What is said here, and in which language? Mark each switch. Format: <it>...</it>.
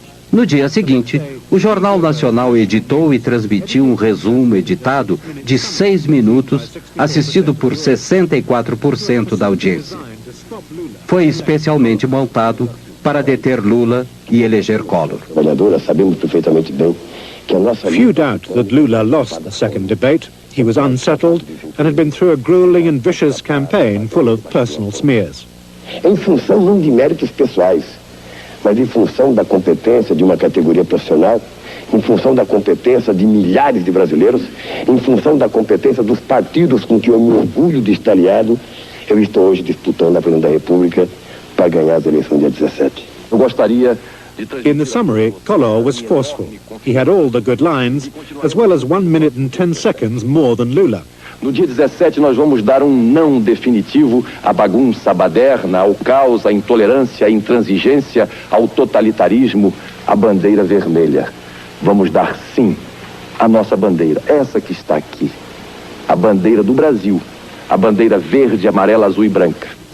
<pt>No dia seguinte, o Jornal Nacional editou e transmitiu um resumo editado de 6 minutos, assistido por 64% da audiência. Foi especialmente montado para deter Lula e eleger Collor. Sabemos perfeitamente bem que a nossa...</pt> <en>Few doubt that Lula lost the second debate. He was unsettled and had been through a grueling and vicious campaign full of personal smears.</en> <pt>Em função não de méritos pessoais, mas em função da competência de uma categoria profissional, em função da competência de milhares de brasileiros, em função da competência dos partidos com que eu me orgulho de estar aliado, eu estou hoje disputando a presidência da República para ganhar as eleições dia 17. Eu gostaria de...</pt> <en>In the summary, Collor was forceful. He had all the good lines, as well as 1 minute and 10 seconds more than Lula.</en> <pt>No dia 17 nós vamos dar um não definitivo à bagunça baderna, ao caos, à intolerância, à intransigência, ao totalitarismo, à bandeira vermelha. Vamos dar sim à nossa bandeira, essa que está aqui, a bandeira do Brasil, a bandeira verde, amarela, azul e branca.</pt>